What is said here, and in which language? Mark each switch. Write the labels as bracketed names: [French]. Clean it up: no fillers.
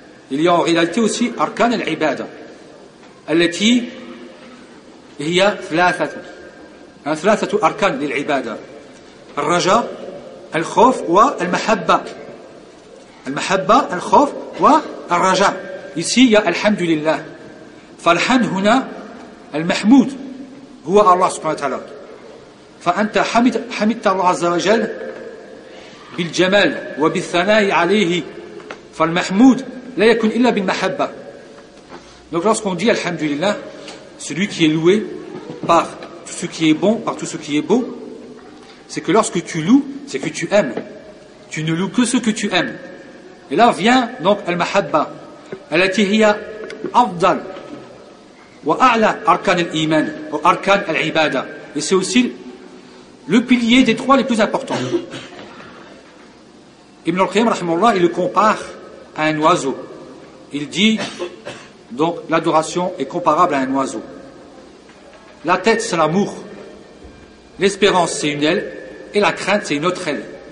[French] Il y a en réalité aussi arkan al-ibada, [Arabic] التي هي ثلاثة أركان للعبادة: الرجاء، الخوف والمحبة. المحبة، الخوف والرجاء. [French] Ici il y a [Arabic] الحمد لله. فالحمد هنا المحمود هو الله سبحانه وتعالى. فأنت حمدت الله عز وجل بالجمال وبالثناء عليه. فالمحمود لا يكون إلا بالمحبة. [French] Donc lorsqu'on dit Alhamdulillah, celui qui est loué par tout ce qui est bon, par tout ce qui est beau, c'est que lorsque tu loues, c'est que tu aimes. Tu ne loues que ce que tu aimes. Et là vient donc Al-Mahabba, [Arabic] التي هي أفضل وأعلى أركان الإيمان ou أركان العبادة. [French] Et c'est aussi le pilier des trois les plus importants. Ibn al-Qayyim, rahimahullah, il le compare à un oiseau. Il dit... Donc l'adoration est comparable à un oiseau. La tête c'est l'amour, l'espérance c'est une aile et la crainte c'est une autre aile.